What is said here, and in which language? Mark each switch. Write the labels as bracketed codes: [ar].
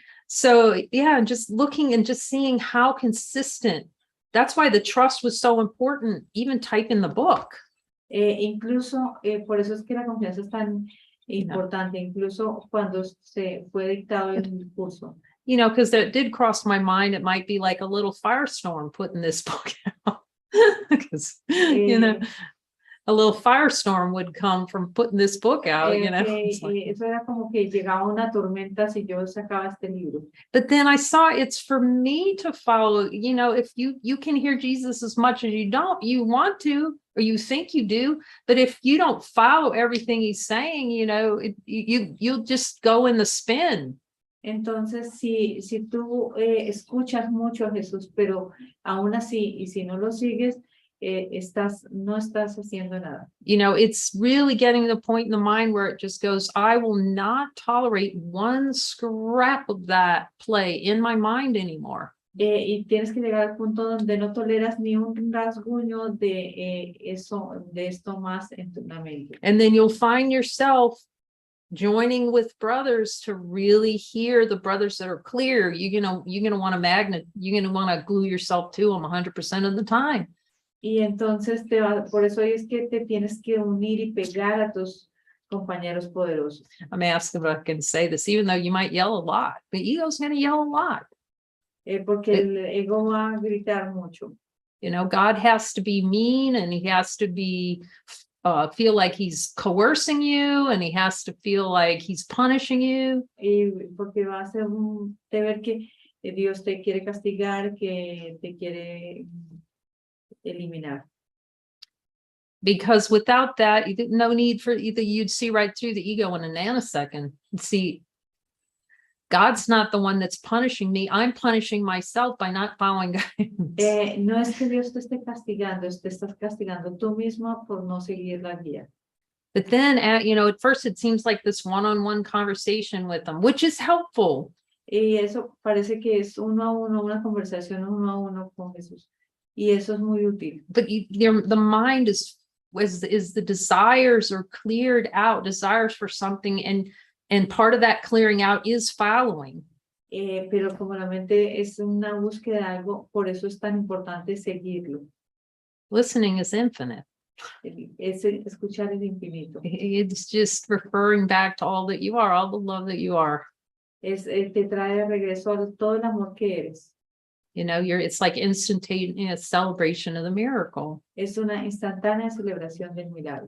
[en] So yeah, just looking and just seeing how consistent. That's why the trust was so important, even typing the book. [es] Incluso, por eso es que la confianza es tan importante, incluso cuando se fue dictado el curso. [en] Because it did cross my mind, it might be like a little firestorm putting this book out. Because, a little firestorm would come from putting this book out, [es] Eso era como que llegaba una tormenta si yo sacaba este libro. [en] But then I saw it's for me to follow, if you can hear Jesus as much as you want to, or you think you do, but if you don't follow everything he's saying, you'll just go in the spin. [es] Entonces, si tú escuchas mucho a Jesús, pero aún así, y si no lo sigues, no estás haciendo nada. [en] You know, it's really getting to the point in the mind where it just goes, I will not tolerate one scrap of that play in my mind anymore. [es] Y tienes que llegar al punto donde no toleras ni un rasguño de esto más en tu mente. [en] And then you'll find yourself joining with brothers to really hear the brothers that are clear. You're gonna want a magnet. You're gonna want to glue yourself to them 100% of the time. [es] Y entonces por eso es que te tienes que unir y pegar a tus compañeros poderosos. [en] I'm asking if I can say this, even though you might yell a lot. The ego's gonna yell a lot. [es] Porque el ego va a gritar mucho. [en] You know, God has to be mean, and he has to be feel like he's coercing you, and he has to feel like he's punishing you. [es] Y porque va a ser de ver que Dios te quiere castigar, que te quiere eliminar. [en] Because without that, no need for either. You'd see right through the ego in a nanosecond. See, God's not the one that's punishing me. I'm punishing myself by not following guidance. [es] No es que Dios te esté castigando, te estás castigando tú mismo por no seguir la guía. [en] But then, at first it seems like this one-on-one conversation with them, which is helpful. [es] Y eso parece que es uno a uno, una conversación uno a uno con Jesús. Y eso es muy útil. [en] But the mind is the desires are cleared out, desires for something, and part of that clearing out is following. [es] Pero como la mente es una búsqueda de algo, por eso es tan importante seguirlo. [en] Listening is infinite. [es] Escuchar es infinito. [en] It's just referring back to all that you are, all the love that you are. [es] Te trae de regreso a todo el amor que eres. [en] It's like instantaneous celebration of the miracle. [es] Es una instantánea celebración del milagro.